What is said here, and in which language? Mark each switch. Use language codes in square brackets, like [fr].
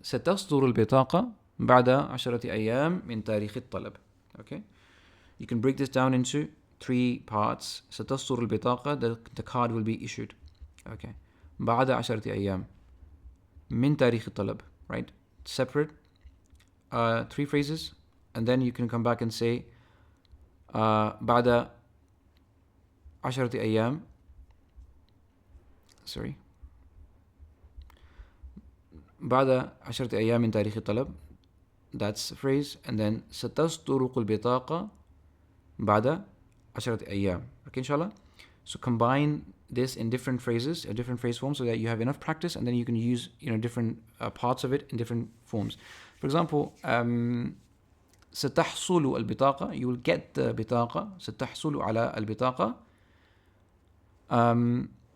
[ar] ستصدر البطاقة بعد 10 أيام من تاريخ الطلب. [en] Okay. You can break this down into 3 parts. [ar] ستصدر البطاقة, [en] the card will be issued. Okay. [ar] بعد 10 أيام من تاريخ الطلب. [en] Right. Separate 3 phrases, and then you can come back and say [ar] بعد 10 أيام. [en] Sorry. [ar] بعد 10 أيام من تاريخ الطلب. [en] That's a phrase. And then [ar] ستصدر البطاقة بعد 10 أيام. [en] Okay, inshallah. So combine this in different phrases, different phrase forms, so that you have enough practice, and then you can use different parts of it in different forms. For example, [ar] ستحصل البطاقة. [en] You will get the بطاقة. [ar] ستحصل على البطاقة.